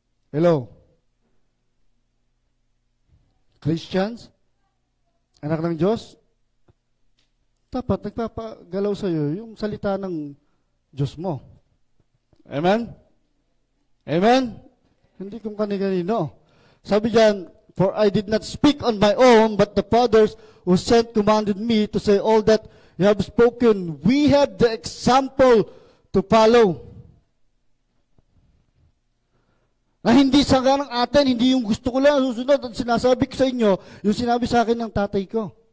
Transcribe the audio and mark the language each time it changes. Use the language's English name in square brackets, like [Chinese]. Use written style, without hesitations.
[English] Hello? [Filipino] Christians? Anak ng Diyos? Dapat nagpapagalaw sa iyo yung salita ng Diyos mo. Amen? Amen? Hindi kung kani-kanino. Sabi diyan, [English] for I did not speak on my own, but the fathers who sent commanded me to say all that you have spoken. We have the example to follow. [Filipino] Na hindi sa ganang atin, hindi yung gusto ko lang susunod at sinasabi ko sa inyo, yung sinabi sa akin ng tatay ko.